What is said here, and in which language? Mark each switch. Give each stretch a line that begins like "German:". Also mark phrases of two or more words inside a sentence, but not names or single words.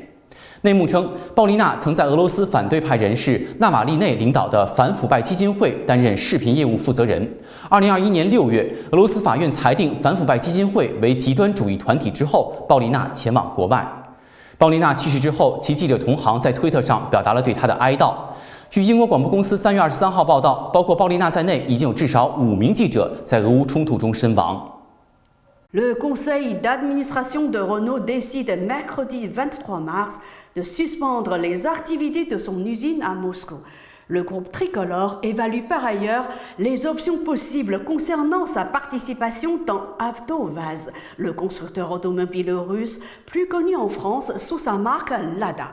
Chinese: 内幕称，鲍利娜曾在俄罗斯反对派人士纳瓦利内领导的反腐败基金会担任视频业务负责人。2021年6月，俄罗斯法院裁定反腐败基金会为极端主义团体之后，鲍利娜前往国外。鲍利娜去世之后，其记者同行在推特上表达了对她的哀悼。据英国广播公司3月23号报道，包括鲍利娜在内，已经有至少5名记者在俄乌冲突中身亡。
French: Le conseil d'administration de Renault décide mercredi 23 mars de suspendre les activités de son usine à Moscou. Le groupe tricolore évalue par ailleurs les options possibles concernant sa participation dans Avtovaz, le constructeur automobile russe plus connu en France sous sa marque Lada.